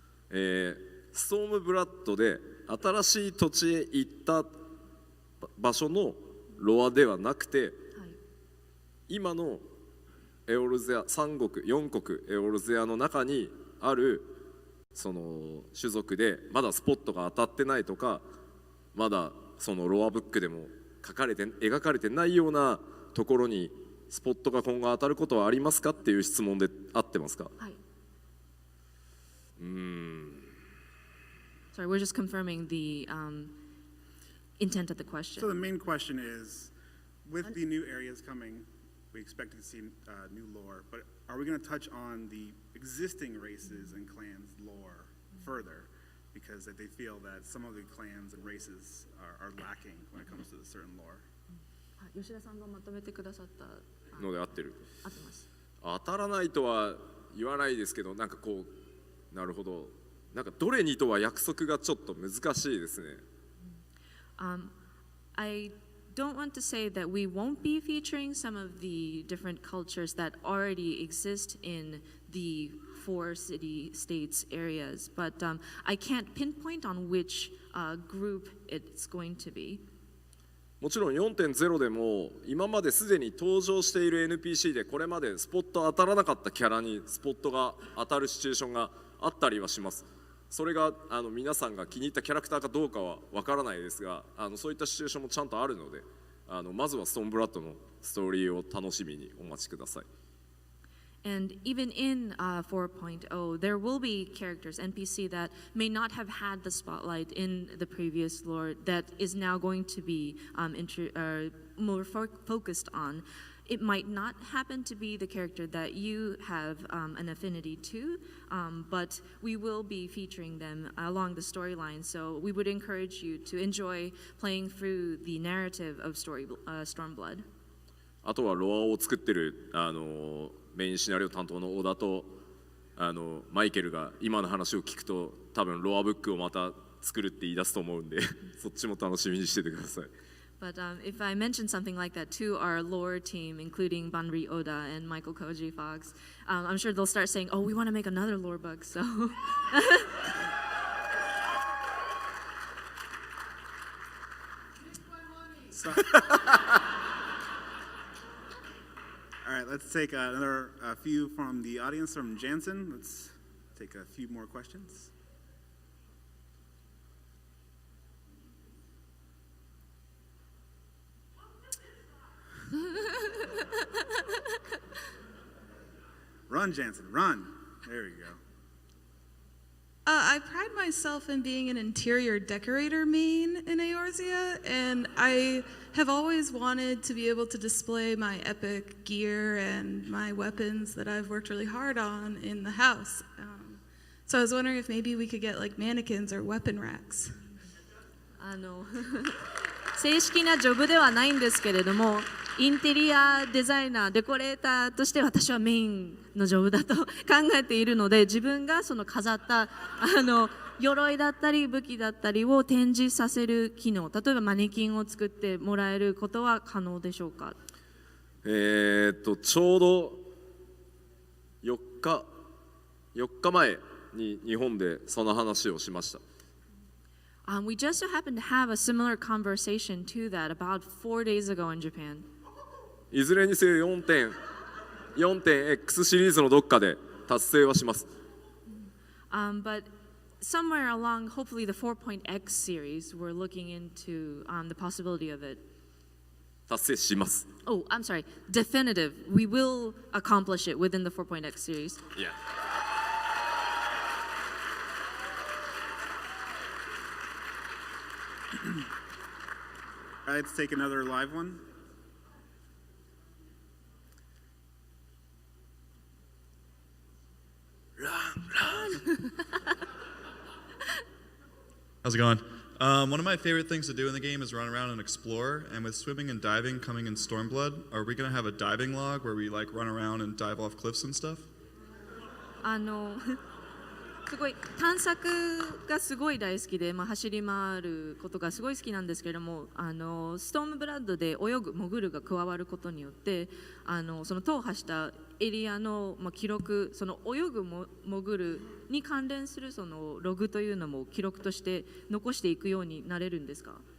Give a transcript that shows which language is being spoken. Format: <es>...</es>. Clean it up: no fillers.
<ja>ストームブラッドで新しい土地へ行った場所のロアではなくて、今のエオルゼア3国4国エオルゼアの中にあるその種族でまだスポットが当たってないとか、まだそのロアブックでも描かれてないようなところにスポットが今後当たることはありますかっていう質問で合ってますか？はい。</ja> <en>Sorry, we're just confirming the intent of the question. So the main question is, with the new areas coming, we expect to see new lore, but are we going to touch on the existing races and clans lore further? Because they feel that some of the clans and races are lacking when it comes to a certain lore.</en> <ja>吉田さんがまとめてくださったので合ってる。合ってます。当たらないとは言わないですけど、なんかこうなるほど。なんかどれにとは約束がちょっと難しいですね。</ja> <en>I don't want to say that we won't be featuring some of the different cultures that already exist in the 4 city-states areas, but I can't pinpoint on which group it's going to be.</en> <ja>もちろん 4.0 でも今まですでに登場している NPC でこれまでスポット当たらなかったキャラにスポットが当たるシチュエーションがあったりはします。それが皆さんが気に入ったキャラクターかどうかはわからないですが、そういったシチュエーションもちゃんとあるので、まずはストーンブラッドのストーリーを楽しみにお待ちください。</ja> <en>And even in 4.0, there will be characters, NPC, that may not have had the spotlight in the previous lore that is now going to be more focused on. It might not happen to be the character that you have an affinity to, but we will be featuring them along the storyline. So we would encourage you to enjoy playing through the narrative of Stormblood.</en> <ja>あとはロアを作ってるメインシナリオ担当の小田とマイケルが今の話を聞くと多分ロアブックをまた作るって言い出すと思うんでそっちも楽しみにしててください。</ja> <en>But if I mention something like that to our lore team, including Banri Oda and Michael Koji Fox, I'm sure they'll start saying, "Oh, we want to make another lore book." So. All right, let's take a few from the audience from Jansen. Let's take a few more questions. Run, Jansen, run. There we go. I pride myself in being an interior decorator main in Eorzea, and I have always wanted to be able to display my epic gear and my weapons that I've worked really hard on in the house. So I was wondering if maybe we could get like mannequins or weapon racks.</en> <ja>正式なジョブではないんですけれども、インテリアデザイナー、デコレーターとして私はメインのジョブだと考えているので、自分がその飾った鎧だったり武器だったりを展示させる機能、例えばマネキンを作ってもらえることは可能でしょうか？ちょうど4日前に日本でその話をしました。</ja> <en>We just so happened to have a similar conversation to that about 4 days ago in Japan.</en> <ja>いずれにせよ 4.X シリーズのどっかで達成はします。</ja> <en>But somewhere along, hopefully the 4.X series, we're looking into the possibility of it.</en> <ja>達成します。</ja> <en>Oh, I'm sorry. Definitive. We will accomplish it within the 4.X series. Yeah. All right, let's take another live one. Run. How's it going? One of my favorite things to do in the game is run around and explore. And with swimming and diving coming in Stormblood, are we going to have a diving log where we like run around and dive off cliffs and stuff?</en> <ja>すごい探索がすごい大好きで、走り回ることがすごい好きなんですけれども、ストームブラッドで泳ぐ潜るが加わることによってその踏破したエリアの、記録、その泳ぐも潜るに関連するそのログというのも記録として残していくようになれるんですか？</ja>